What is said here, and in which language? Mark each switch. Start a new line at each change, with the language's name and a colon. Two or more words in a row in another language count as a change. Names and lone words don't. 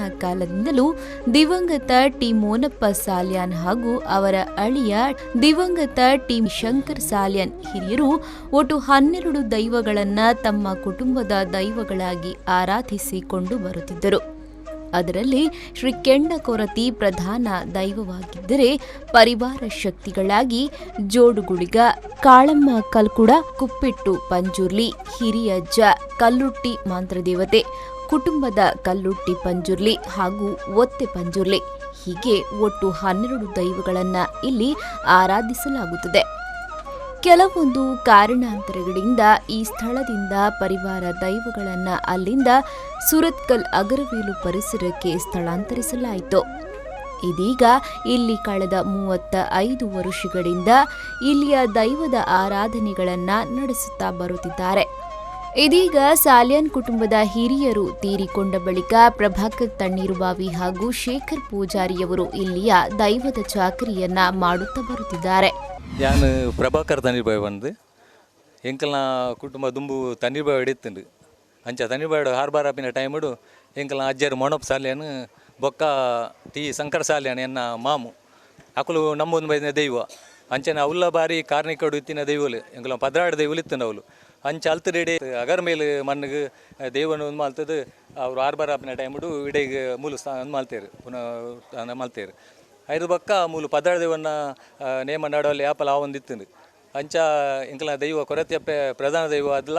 Kannada: ಕಾಲದಿಂದಲೂ ದಿವಂಗತ ಟಿ ಮೋನಪ್ಪ ಸಾಲ್ಯಾನ್ ಹಾಗೂ ಅವರ ಅಳಿಯ ದಿವಂಗತ ಟಿ ಶಂಕರ್ ಸಾಲ್ಯಾನ್ ಹಿರಿಯರು ಒಟ್ಟು 12 ದೈವಗಳನ್ನ ತಮ್ಮ ಕುಟುಂಬದ ದೈವಗಳಾಗಿ ಆರಾಧಿಸಿಕೊಂಡು ಬರುತ್ತಿದ್ದರು. ಅದರಲ್ಲಿ ಶ್ರೀ ಕೆಂಡಕೊರತಿ ಪ್ರಧಾನ ದೈವವಾಗಿದ್ದರೆ, ಪರಿವಾರ ಶಕ್ತಿಗಳಾಗಿ ಜೋಡುಗುಳಿಗ, ಕಾಳಮ್ಮ ಕಲ್ಕುಡ, ಕುಪ್ಪಿಟ್ಟು ಪಂಜುರ್ಲಿ, ಹಿರಿಯಜ್ಜ, ಕಲ್ಲುಟ್ಟಿ ಮಂತ್ರದೇವತೆ, ಕುಟುಂಬದ ಕಲ್ಲುಟ್ಟಿ ಪಂಜುರ್ಲಿ ಹಾಗೂ ಒತ್ತೆ ಪಂಜುರ್ಲಿ, ಹೀಗೆ ಒಟ್ಟು 12 ದೈವಗಳನ್ನು ಇಲ್ಲಿ ಆರಾಧಿಸಲಾಗುತ್ತದೆ. ಕೆಲವೊಂದು ಕಾರಣಾಂತರಗಳಿಂದ ಈ ಸ್ಥಳದಿಂದ ಪರಿವಾರ ದೈವಗಳನ್ನು ಅಲ್ಲಿಂದ ಸುರತ್ಕಲ್ ಅಗರವೇಲು ಪರಿಸರಕ್ಕೆ ಸ್ಥಳಾಂತರಿಸಲಾಯಿತು. ಇದೀಗ ಇಲ್ಲಿ ಕಳೆದ 35 ವರ್ಷಗಳಿಂದ ಇಲ್ಲಿಯ ದೈವದ ಆರಾಧನೆಗಳನ್ನು ನಡೆಸುತ್ತಾ ಬರುತ್ತಿದ್ದಾರೆ. ಇದೀಗ ಸಾಲ್ಯಾನ್ ಕುಟುಂಬದ ಹಿರಿಯರು ತೀರಿಕೊಂಡ ಬಳಿಕ ಪ್ರಭಾಕರ್ ತಣ್ಣೀರುಬಾವಿ ಹಾಗೂ ಶೇಖರ್ ಪೂಜಾರಿಯವರು ಇಲ್ಲಿಯ ದೈವದ ಚಾಕರಿಯನ್ನ ಮಾಡುತ್ತಾ ಬರುತ್ತಿದ್ದಾರೆ.
Tulu: ಯಾನು ಪ್ರಭಾಕರ್ ತಣ್ಣೀರ್ಬಾವಿ ಬಂದು ಎಂಕಲ್ನ ಕುಟುಂಬ ದುಂಬು ತಣ್ಣೀರ್ಬಾವಿ ಹಿಡಿತುಂಡು. ಅಂಚ ತಣ್ಣೀರ್ಬಾವಿ ಹಾರ್ಬಾರಾಪಿನ ಟೈಮಡು ಎಂಕಲ್ನ ಅಜ್ಜರು ಮೋನಪ್ಪ ಸಾಲ್ಯಾನ್ ಬೊಕ್ಕ ಟಿ ಶಂಕರ ಸಾಲ್ಯಾನ್ ಎನ್ನ ಮಾಮು ಅಕುಲು ನಮ್ಮೊಂದು ಬೈದಿನ ದೈವ ಅಂಚನ ಅವಲ್ಲ ಬಾರಿ ಕಾರ್ಣಿಕಡು ಇತ್ತಿನ ದೈವಲು ಎಂಕಲ 16 ದೈವಲು ಇತ್ತಂಡು ಅವಳು ಅಂಚ ಅಲ್ತರೆಡೆ ಅಗರ ಮೇಲೆ ಮಣ್ಣಿಗೆ ದೇವನ ಒಂದು ಮಾಲ್ತದ್ದು ಅವರು ಹಾರ್ಬಾರಾಪಿನ ಟೈಮಡು ಇಡೆಗೆ ಮೂಲ ಒಂದು ಮಾಲ್ತೇರು ಪುನಃ ಮಾಲ್ತೇರು ಐದು ಬಕ್ಕ ಮೂಲು 16 ದೇವನ್ನ ನೇಮ ನಡವಲ್ಲಿ ಆಪಲ್ ಒಂದಿತ್ತು ಅಂಚ ಎಂಕಲ ದೈವ ಕೊರತೆಯಪ್ಪೆ ಪ್ರಧಾನ ದೈವ ಅದಲ್ಲ.